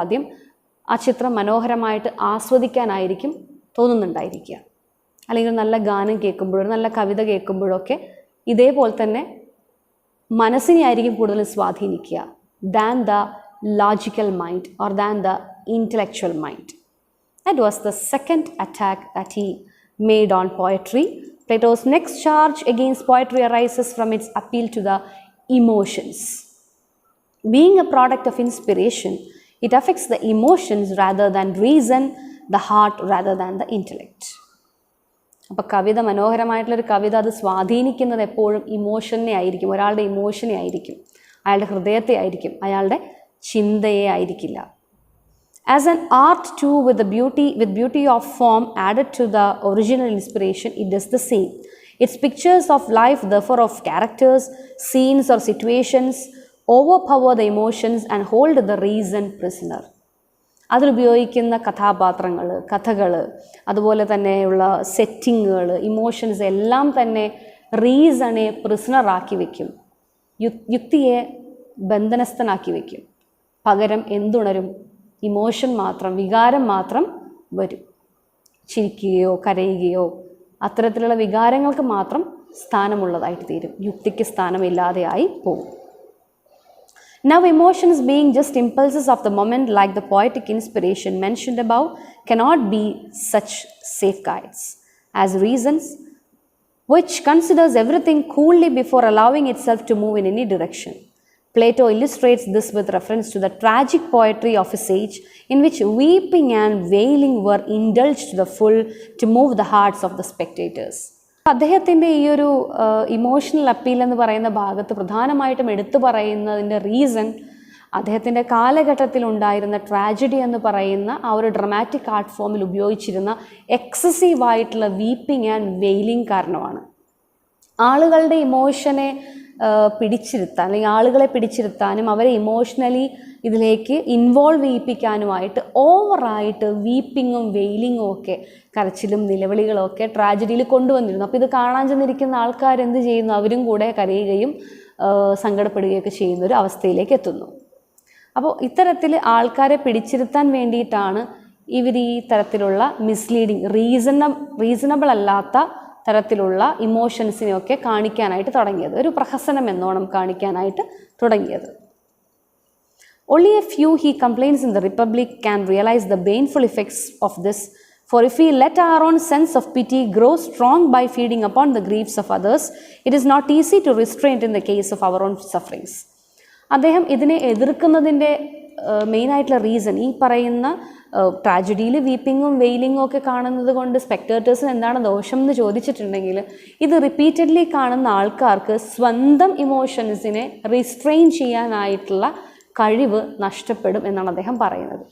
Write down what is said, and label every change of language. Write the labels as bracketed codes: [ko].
[ml] ആദ്യം ആ ചിത്രം മനോഹരമായിട്ട് ആസ്വദിക്കാനായിരിക്കും തോന്നുന്നുണ്ടായിരിക്കുക. അല്ലെങ്കിൽ നല്ല ഗാനം കേൾക്കുമ്പോഴും നല്ല കവിത കേൾക്കുമ്പോഴൊക്കെ ഇതേപോലെ തന്നെ മനസ്സിനെ ആയിരിക്കും കൂടുതൽ സ്വാധീനിക്കുക [en] Than the logical mind or than the intellectual mind. That was the second attack that he made on poetry. Plato's next charge against poetry arises from its appeal to the emotions. Being a product of inspiration, it affects the emotions rather than reason, the heart rather than the intellect. [ml] അപ്പോൾ കവിത, മനോഹരമായിട്ടുള്ളൊരു കവിത, അത് സ്വാധീനിക്കുന്നത് എപ്പോഴും ഇമോഷനെ ആയിരിക്കും, ഒരാളുടെ ഇമോഷനെ ആയിരിക്കും, അയാളുടെ ഹൃദയത്തെ ആയിരിക്കും, അയാളുടെ ചിന്തയെ ആയിരിക്കില്ല. [en] As an art too, with beauty of form added to the original inspiration, it does the same. Its pictures of life, therefore of characters, scenes or situations, overpower the emotions and hold the reason prisoner. [ml] അതിലുപയോഗിക്കുന്ന കഥാപാത്രങ്ങൾ, കഥകൾ, അതുപോലെ തന്നെയുള്ള സെറ്റിങ്ങുകൾ, emotions എല്ലാം തന്നെ റീസണെ പ്രിസണറാക്കി വയ്ക്കും, യുക്തിയെ ബന്ധനസ്ഥനാക്കി വയ്ക്കും. പകരം എന്തുണരും? Emotion മാത്രം, വികാരം മാത്രം വരും. ചിരിക്കുകയോ കരയുകയോ അത്തരത്തിലുള്ള വികാരങ്ങൾക്ക് മാത്രം സ്ഥാനമുള്ളതായിട്ട് തീരും, യുക്തിക്ക് സ്ഥാനമില്ലാതെയായി പോകും. [en] Now emotions, being just impulses of the moment like the poetic inspiration mentioned above, cannot be such safeguards as reasons, which considers everything coolly before allowing itself to move in any direction. Plato illustrates this with reference to the tragic poetry of his age, in which weeping and wailing were indulged to the full to move the hearts of the spectators. [ml] അദ്ദേഹത്തിൻ്റെ ഈ ഒരു emotional appeal എന്ന് പറയുന്ന ഭാഗത്ത് പ്രധാനമായിട്ടും എടുത്തു പറയുന്നതിൻ്റെ reason അദ്ദേഹത്തിൻ്റെ കാലഘട്ടത്തിലുണ്ടായിരുന്ന ട്രാജഡി എന്ന് പറയുന്ന ആ ഒരു ഡ്രമാറ്റിക് ആർട്ട് ഫോമിൽ ഉപയോഗിച്ചിരുന്ന എക്സസീവായിട്ടുള്ള വീപ്പിംഗ് ആൻഡ് വെയിലിംഗ് കാരണമാണ്. ആളുകളുടെ ഇമോഷനെ പിടിച്ചിരുത്താൻ, അല്ലെങ്കിൽ ആളുകളെ പിടിച്ചിരുത്താനും അവരെ ഇമോഷണലി ഇതിലേക്ക് ഇൻവോൾവ് ചെയ്യിപ്പിക്കാനുമായിട്ട് ഓവറായിട്ട് വീപ്പിങ്ങും വെയിലിങ്ങും ഒക്കെ, കരച്ചിലും നിലവിളികളും ഒക്കെ ട്രാജഡിയിൽ കൊണ്ടുവന്നിരുന്നു. അപ്പോൾ ഇത് കാണാൻ ചെന്നിരിക്കുന്ന ആൾക്കാരെന്ത് ചെയ്യുന്നു? അവരും കൂടെ കരയുകയും സങ്കടപ്പെടുകയൊക്കെ ചെയ്യുന്ന ഒരു അവസ്ഥയിലേക്ക് എത്തുന്നു. അപ്പോൾ ഇത്തരത്തിൽ ആൾക്കാരെ പിടിച്ചിരുത്താൻ വേണ്ടിയിട്ടാണ് ഇവർ ഈ തരത്തിലുള്ള മിസ്ലീഡിങ്, റീസണബിൾ അല്ലാത്ത തരത്തിലുള്ള ഇമോഷൻസിനെയൊക്കെ കാണിക്കാനായിട്ട് തുടങ്ങിയത്, ഒരു പ്രഹസനം എന്നോണം കാണിക്കാനായിട്ട് തുടങ്ങിയത്. [en] Only a few, he complains, in the Republic can realize the baneful effects of this. For if we let our own sense of pity grow strong by feeding upon the griefs of others, it is not easy to restrain in the case of our own sufferings. [ml] അദ്ദേഹം ഇതിനെ എതിർക്കുന്നതിൻ്റെ മെയിനായിട്ടുള്ള reason ഈ പറയുന്ന ട്രാജഡിയിൽ വീപ്പിങ്ങും വെയിലിങ്ങും ഒക്കെ കാണുന്നത് കൊണ്ട് സ്പെക്ടേറ്റേഴ്സിന് എന്താണ് ദോഷം എന്ന് ചോദിച്ചിട്ടുണ്ടെങ്കിൽ, ഇത് റിപ്പീറ്റഡ്ലി കാണുന്ന ആൾക്കാർക്ക് സ്വന്തം ഇമോഷൻസിനെ റിസ്ട്രെയിൻ ചെയ്യാനായിട്ടുള്ള കഴിവ് നഷ്ടപ്പെടും എന്നാണ് അദ്ദേഹം പറയുന്നത്.